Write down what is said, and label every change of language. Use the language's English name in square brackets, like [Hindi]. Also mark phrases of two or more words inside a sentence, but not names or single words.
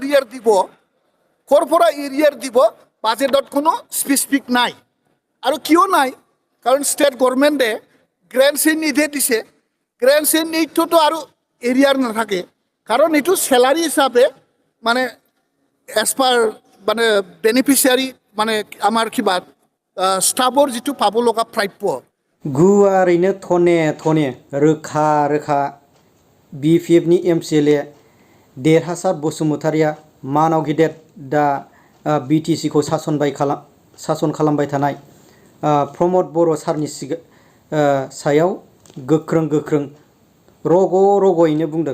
[Assamese] এৰিয়াৰ দিব বাজেটত কোনো স্পেচিফিক নাই আৰু কিয় নাই কাৰণ [English] state government grant in need [Assamese] দিছে [English] grant in need [Assamese] আৰু এৰিয়াৰ নাথাকে কাৰণ এইটো চেলাৰী হিচাপে মানে [English] as per [Assamese] মানে বেনিফিচিয়াৰী মানে আমাৰ কিবা ষ্টাফৰ যিটো পাব লগা প্ৰাপ্য [Bodo] गुवारैनो थने रोखा BPFनि MCLA देरहासात बसुमतारिआ मानाव गिदिर दा BTCखौ सासन खालामबाय थानाय प्रमद बर' सारनि सायाव गोख्रों गोख्रों रग'यैनो बुंदों।